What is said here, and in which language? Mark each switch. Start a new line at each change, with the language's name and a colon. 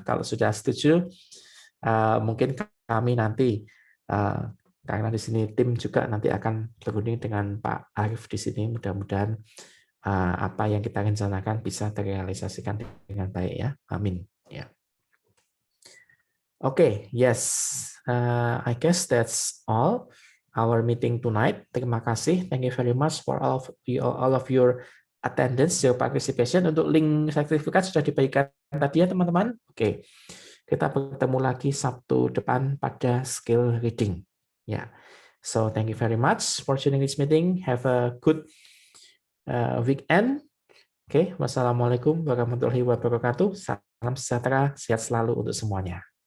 Indonesian: Kalau sudah setuju, mungkin kami nanti karena di sini tim juga nanti akan berunding dengan Pak Arif di sini. Mudah-mudahan apa yang kita rencanakan bisa terrealisasikan dengan baik ya. Amin. Ya.
English: Yes. I guess that's all our meeting tonight.
Indonesian: Terima kasih.
English: Thank you very much for all of your attendance, your participation.
Indonesian: Untuk link sertifikat sudah dibagikan tadi ya teman-teman. Kita bertemu lagi Sabtu depan pada skill reading.
English: So thank you very much for joining this meeting. Have a good weekend.
Indonesian: Wassalamualaikum warahmatullahi wabarakatuh. Salam sejahtera, sehat selalu untuk semuanya.